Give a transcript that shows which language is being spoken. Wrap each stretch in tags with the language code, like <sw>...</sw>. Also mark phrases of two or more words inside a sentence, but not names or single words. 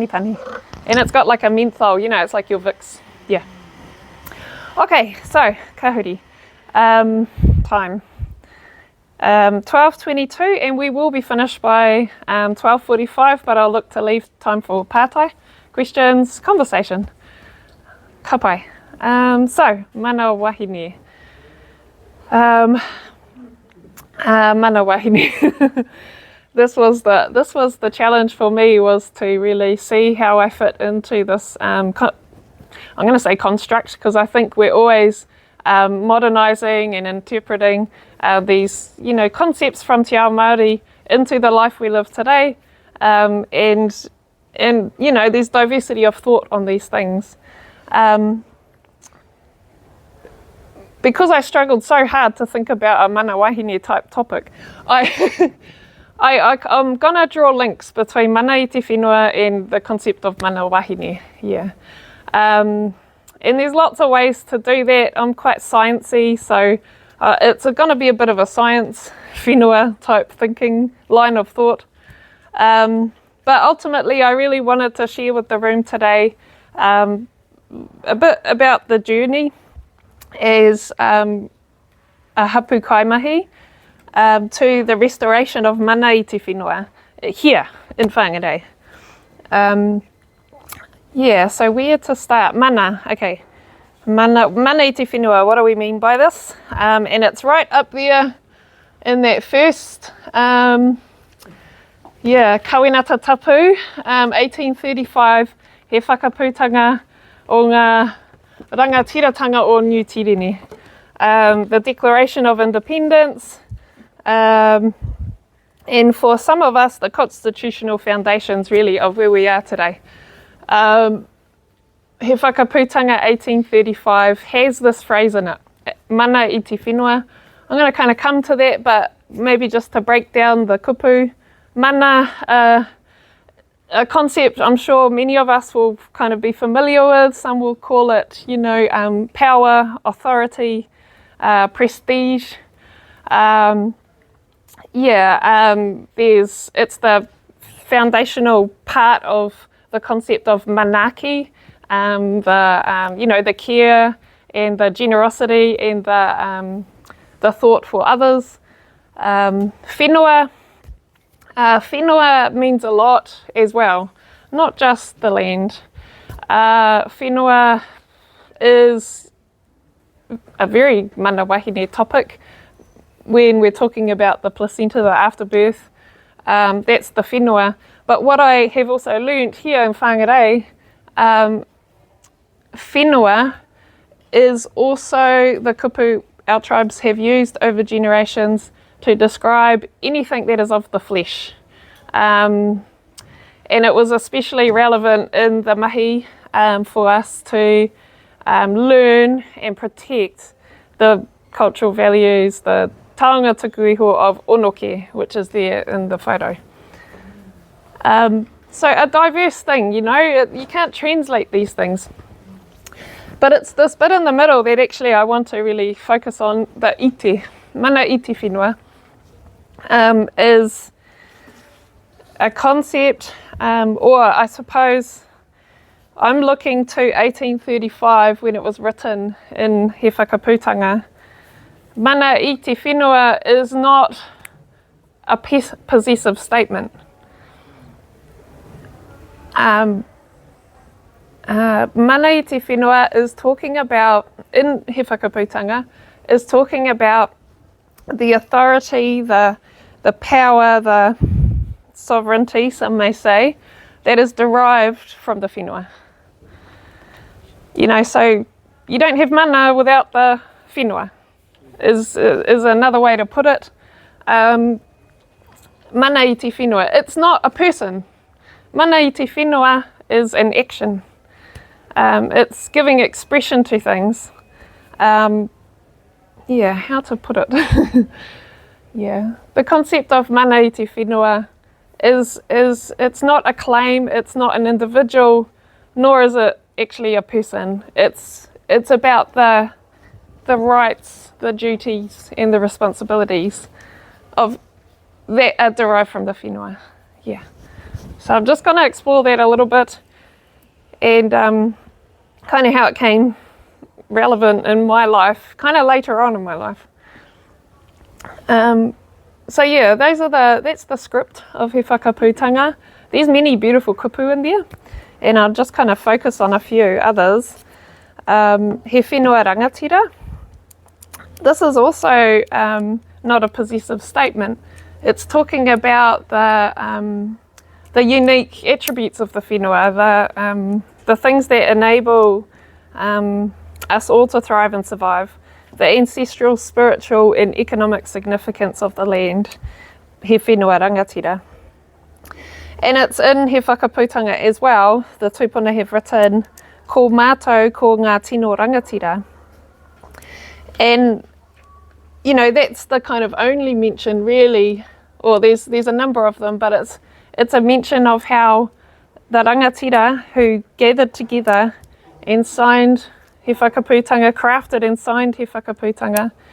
<en>And it's got like a menthol, you know, it's like your Vicks. Yeah. Okay, so kahuri. Time. 12:22, and we will be finished by 12:45, but I'll look to leave time for pātai, questions, conversation.</en> <mi>Ka pai. So, mana wahine. Mana wahine.</mi> <en>This was the challenge for me, was to really see how I fit into this, I'm going to say construct, because I think we're always modernising and interpreting these, you know, concepts from</en> <mi>Te Ao Māori</mi> <en>into the life we live today, and you know, there's diversity of thought on these things. Because I struggled so hard to think about a</en> <mi>mana wahine</mi> <en>type topic, I'm going to draw links between</en> <mi>mana i te whenua</mi> <en>and the concept of</en> <mi>mana wahine.</mi> <en>Yeah. And there's lots of ways to do that. I'm quite sciencey, so it's going to be a bit of a science whenua type thinking line of thought. But ultimately, I really wanted to share with the room today a bit about the journey as a</en> <mi>hapū kaimahi</mi> <en>to the restoration of</en> <mi>mana i te whenua</mi> <en>here in Whangārei. So where to start? Mana, okay.</en> <mi>Mana i te whenua,</mi> <en>what do we mean by this? And it's right up there in that first,</en> <mi>Kawinata Tapu, 1835, he whakapūtanga o ngā rangatiratanga o New Tirene.</mi> <en>The Declaration of Independence, and for some of us, the constitutional foundations really of where we are today.</en> <mi>He whakapūtanga</mi> <en>1835 has this phrase in it,</en> <mi>mana i te whenua.</mi> <en>I'm going to kind of come to that, but maybe just to break down the kupu. Mana, a concept I'm sure many of us will kind of be familiar with. Some will call it, you know, power, authority, prestige. It's the foundational part of the concept of manaki, the care and the generosity and the thought for others. Whenua means a lot as well, not just the land. Whenua is a very</en> <mi>mana wahine</mi> <en>topic when we're talking about the placenta, the afterbirth. That's the whenua. But what I have also learnt here in Whangārei, whenua is also the kupu our tribes have used over generations to describe anything that is of the flesh. And it was especially relevant in the mahi for us to learn and protect the cultural values, the</en> <mi>taonga tuku iho</mi> <en>of onoke, which is there in the photo. So a diverse thing, you can't translate these things. But it's this bit in the middle that actually I want to really focus on, the ite.</en> <mi>Mana ite whenua</mi> <en>is a concept, or I suppose I'm looking to 1835 when it was written in</en> <mi>he whakaputanga. Mana ite whenua</mi> <en>is not a possessive statement.</en> <mi>Mana ite whenua</mi> <en>is talking about, in</en> <mi>he whakaputanga,</mi> <en>is talking about the authority, the power, the sovereignty, some may say, that is derived from the whenua. So you don't have mana without the whenua, is another way to put it.</en> <mi>Mana ite whenua,</mi> <en>it's not a person.</en> <mi>Mana ite whenua</mi> <en>is an action. It's giving expression to things. How to put it? The concept of</en> <mi>mana ite whenua</mi> <en>is it's not a claim, it's not an individual, nor is it actually a person. It's about the rights, the duties, and the responsibilities of that are derived from the whenua. So I'm just going to explore that a little bit, and kind of how it came relevant in my life, kind of later on in my life. That's the script of</en> <mi>he whakaputanga.</mi> <en>There's many beautiful kupu in there, and I'll just kind of focus on a few others.</en> <mi>He whenua rangatira.</mi> <en>This is also not a possessive statement. It's talking about the unique attributes of the whenua, the things that enable us all to thrive and survive, the ancestral, spiritual and economic significance of the land,</en> <mi>he whenua rangatira.</mi> <en>And it's in</en> <mi>he whakaputanga</mi> <en>as well. The tupuna have written,</en> <mi>ko mātou ko ngā tino rangatira.</mi> <en>And, that's the kind of only mention really, or there's a number of them, but it's a mention of how the rangatira who gathered together and signed</en> <mi>he whakaputanga,</mi> <en>crafted and signed</en> <mi>he whakaputanga.</mi>